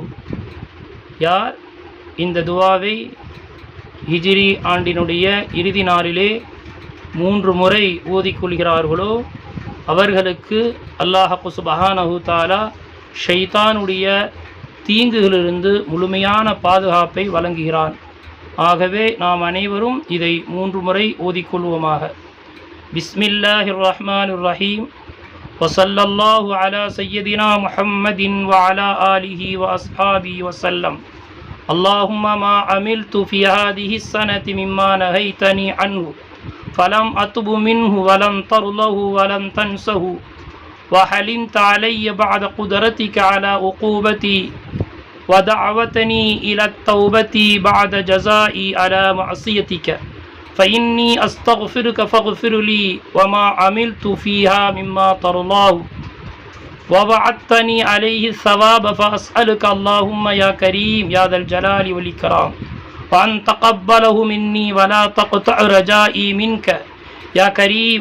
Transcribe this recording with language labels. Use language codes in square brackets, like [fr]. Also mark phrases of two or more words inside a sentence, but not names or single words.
[ta] யார் இந்த துவாவை ஹிஜ்ரி ஆண்டினுடைய இறுதி நாளிலே 3 முறை ஓதிக்கொள்கிறார்களோ அவர்களுக்கு அல்லாஹ் [ar] سبحانه وتعالى [ta] ஷைத்தானுடைய தீங்குகளிலிருந்து முழுமையான பாதுகாப்பை வழங்குகிறான். ஆகவே நாம் அனைவரும் இதை 3 முறை ஓதிக்கொள்வோமாக. [ar] بسم الله الرحمن الرحيم. وصلى الله على سيدنا محمد وعلى آله وأصحابه وسلم. اللهم ما عملت في هذه السنة مما نهيتني عنه فلم أتب منه ولم ترله ولم تنسه وحلمت علي بعد قدرتك على عقوبتي ودعوتني إلى التوبة بعد جزائي على معصيتك فإني أستغفرك فاغفر لي وما عملت فيها مما ترضاه ووعدتني عليه الثواب فأسألك اللهم يا كريم يا ذا الجلال والإكرام وأن تقبله مني ولا تقطع رجائي منك يا كريم.